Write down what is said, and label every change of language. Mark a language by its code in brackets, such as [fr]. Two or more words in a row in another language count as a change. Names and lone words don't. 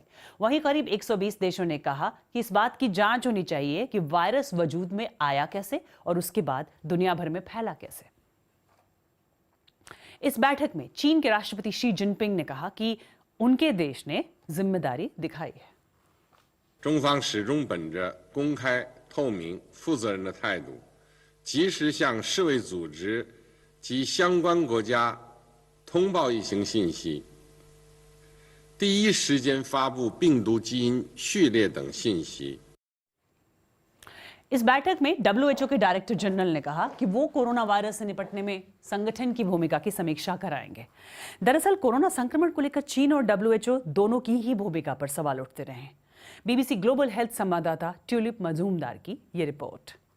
[hi] वहीं करीब 120 देशों ने कहा कि इस बात की जांच होनी चाहिए कि वायरस वजूद में आया कैसे और उसके बाद दुनिया भर में फैला कैसे। इस बैठक में चीन के राष्ट्रपति शी जिनपिंग ने कहा कि उनके देश ने जिम्मेदारी दिखाई है। [zh] 中方始终本着公开、透明、负责任的态度，及时向世卫组织及相关国家通报疫情信息，第一时间发布病毒基因序列等信息。 [hi] इस बैठक में WHO के डायरेक्टर जनरल ने कहा कि वो कोरोना वायरस से निपटने में संगठन की भूमिका की समीक्षा कराएंगे। दरअसल कोरोना संक्रमण को लेकर चीन और WHO दोनों की ही भूमिका पर सवाल उठते रहे हैं। बीबीसी ग्लोबल हेल्थ संवाददाता ट्यूलिप मजूमदार की ये रिपोर्ट।